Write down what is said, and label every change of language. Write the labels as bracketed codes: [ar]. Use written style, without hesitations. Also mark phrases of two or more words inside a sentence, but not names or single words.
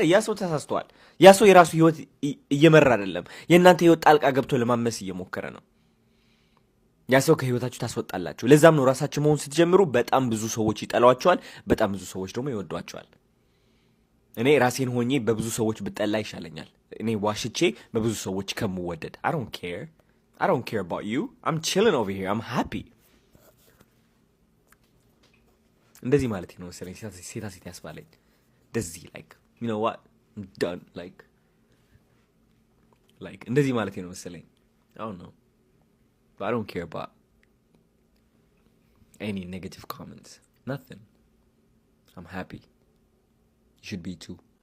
[am] ያ ሰው ተሳስተዋል። ያ ሰው የራሱ ህይወት እየመራ አይደለም፣ የእናንተ ህይወት ጣልቃ ገብቶ ለማመስ እየሞከረ ነው። ያ ሰው ከህይወታችሁ ታስወጣላችሁ። ለዛም ነው ራሳችሁ መሆን ስትጀምሩ በጣም ብዙ ሰዎች ይጠሏቸዋል፣ በጣም ብዙ ሰዎች ደግሞ ይወዷቸዋል። እኔ ራሴን ሆኜ በብዙ ሰዎች ብጠላ ይሻለኛል፣ እኔ ዋሽቼ በብዙ ሰዎች ከምወደድ። [en] I don't care about you. I'm chilling over here. I'm happy. [am] እንደዚህ ማለት ነው መሰለኝ ሴታ ሴት ያስባለኝ። እንደዚህ [en] like you know what I'm done like [am] እንደዚህ ማለት ነው መሰለኝ። [en] I don't know. But I don't care about any negative comments. Nothing. I'm happy. You should be too.